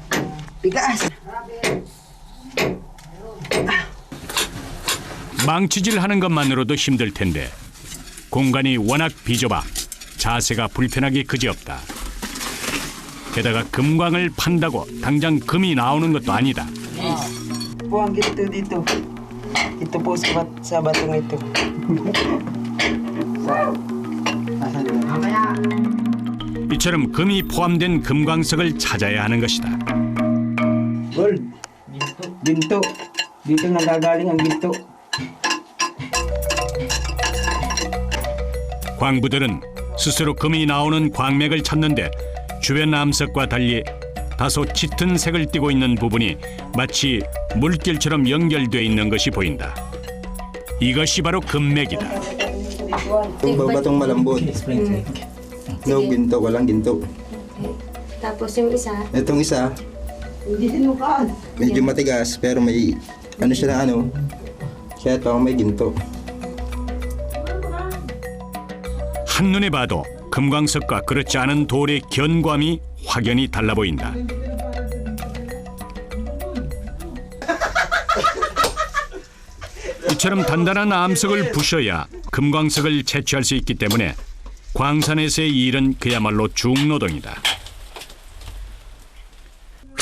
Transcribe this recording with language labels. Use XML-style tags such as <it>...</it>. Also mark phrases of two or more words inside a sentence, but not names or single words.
<ko>망치질하는 것만으로도 힘들 텐데 공간이 워낙 비좁아 자세가 불편하기 그지없다. 게다가 금광을 판다고 당장 금이 나오는 것도 아니다.</ko> <tl>Po ang ginto dito. Ito po sa batong ito.</tl> <ko>이처럼 금이 포함된 금광석을 찾아야 하는 것이다.</ko> <tl>Gold. Ginto. Dito nagagaling ang ginto.</tl> <ko>광부들은 스스로 금이 나오는 광맥을 찾는데 주변 암석과 달리 다소 짙은 색을 띠고 있는 부분이 마치 물길처럼 연결되어 있는 것이 보인다. 이것이 바로 금맥이다.</ko> <tl>Itong batong malambot. No ginto, walang ginto. Tapos yung isa, Itong isa, medyo matigas pero may ano siya na ano. Kaya ito may ginto.</tl> <ko>한눈에 봐도 금광석과 그렇지 않은 돌의 견고함이 확연히 달라 보인다. 이처럼 단단한 암석을 부셔야 금광석을 채취할 수 있기 때문에 광산에서의 일은 그야말로 중노동이다.</ko>